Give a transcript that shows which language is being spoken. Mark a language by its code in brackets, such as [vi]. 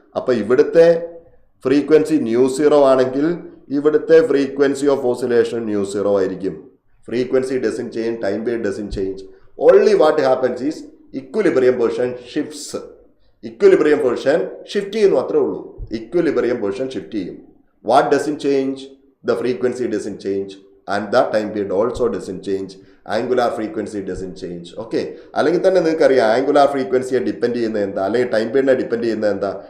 [ml] അപ്പോൾ ഇവിടുത്തെ ഫ്രീക്വൻസി µ0 ആണെങ്കിൽ ഇവിടുത്തെ ഫ്രീക്വൻസി ഓഫ് ഓസിലേഷൻ µ0 ആയിരിക്കും. [en] Frequency doesn't change, time period doesn't change. Only what happens is equilibrium position shifts. [ml] Equilibrium position shift ചെയ്യുന്നു, അത്രേ ഉള്ളൂ. ഇക്വിലിബ്രിയം പൊസിഷൻ ഷിഫ്റ്റ് ചെയ്യും. [en] What doesn't change? The frequency doesn't change and the time period also doesn't change. Angular frequency doesn't change. [ml] Okay, അല്ലെങ്കിൽ തന്നെ നിങ്ങൾക്കറിയാം angular ഫ്രീക്വൻസിയെ depend ചെയ്യുന്നത് എന്താ, അല്ലെങ്കിൽ ടൈം പീരീഡിനെ ഡിപ്പെൻഡ് ചെയ്യുന്നത് എന്താ?